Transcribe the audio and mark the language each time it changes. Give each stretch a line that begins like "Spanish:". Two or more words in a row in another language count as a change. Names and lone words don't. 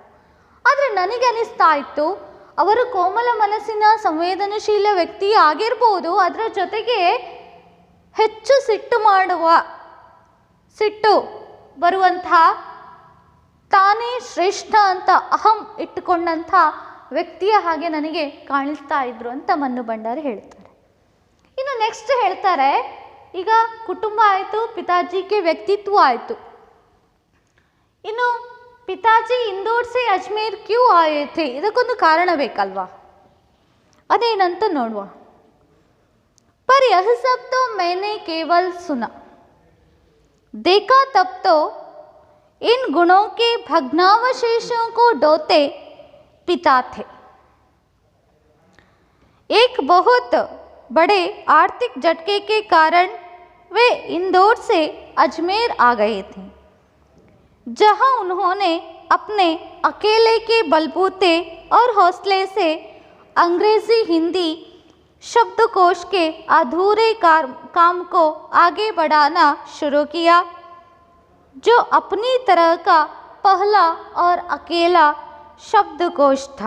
Kannada: ಆದರೆ ನನಗೆ ಅನಿಸ್ತಾ ಇತ್ತು, ಅವರು ಕೋಮಲ ಮನಸ್ಸಿನ ಸಂವೇದನಶೀಲ ವ್ಯಕ್ತಿ ಆಗಿರ್ಬೋದು, ಅದರ ಜೊತೆಗೆ ಹೆಚ್ಚು ಸಿಟ್ಟು ಬರುವಂತಹ, ತಾನೇ ಶ್ರೇಷ್ಠ ಅಂತ ಅಹಂ ಇಟ್ಟುಕೊಂಡಂಥ ವ್ಯಕ್ತಿಯ ಹಾಗೆ ನನಗೆ ಕಾಣಿಸ್ತಾ ಇದ್ರು ಅಂತ ಮನ್ನು ಭಂಡಾರಿ ಹೇಳ್ತಾರೆ. ಇನ್ನು ನೆಕ್ಸ್ಟ್ ಹೇಳ್ತಾರೆ, ಈಗ ಕುಟುಂಬ ಆಯಿತು, ಪಿತಾಜಿಗೆ ವ್ಯಕ್ತಿತ್ವ ಆಯಿತು. ಇನ್ನು
Hindi: पिताजी इंदौर से अजमेर क्यों आए थे,
Kannada: ಇದಕ್ಕೊಂದು ಕಾರಣ ಬೇಕಲ್ವಾ, ಅದೇನಂತ ನೋಡುವ.
Hindi: पर यह सब तो मैंने केवल सुना, देखा तब तो इन गुणों के भग्नावशेषों को ढोते पिता थे. एक बहुत बड़े आर्थिक झटके के कारण वे इंदौर से अजमेर आ गए थे, जहां उन्होंने अपने अकेले के बलबूते और हौसले से अंग्रेजी हिंदी शब्दकोश के अधूरे काम को आगे बढ़ाना शुरू किया, जो अपनी तरह का पहला और अकेला शब्दकोश था.